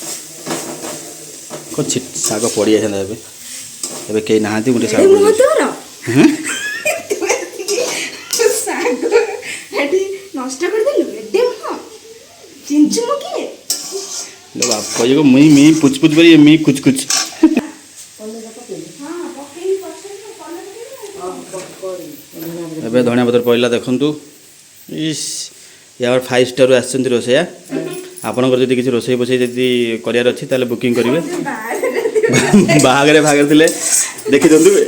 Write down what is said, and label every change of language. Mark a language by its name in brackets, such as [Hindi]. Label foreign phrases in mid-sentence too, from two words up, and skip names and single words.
[Odia] କ'ଣ ଶାଗ ପଡ଼ିଯାଇଥାନ୍ତା। ଏବେ କେହି ନାହାନ୍ତି, ମୁଁ ଟିକେ ଶାଗ ଗୋଳେଇ ଦିଏ। ଶାଗ ଏଠି ନଷ୍ଟ କରିଦେଲୁ। ଏତେ ମୁହଁ ଚିଞ୍ଚୁ ମୁଁ କିଏ? ବାପା जी को मुई मी पुछ पुछ करी मी कुछ कुछ। ଏବେ ଧନିଆ ପତ୍ର ପଡ଼ିଲା ଦେଖନ୍ତୁ। ଇସ୍, ୟାର 5 ଷ୍ଟାରରୁ ଆସିଛନ୍ତି ରୋଷେଇଆ। ଆପଣଙ୍କର ଯଦି କିଛି ରୋଷେଇ ଫୋଷେଇ ଯଦି କରିବାର ଅଛି ତାହେଲେ ବୁକିଂ କରିବେ। ବାହାଘରେ ଥିଲେ ଦେଖିଦିଅନ୍ତୁ।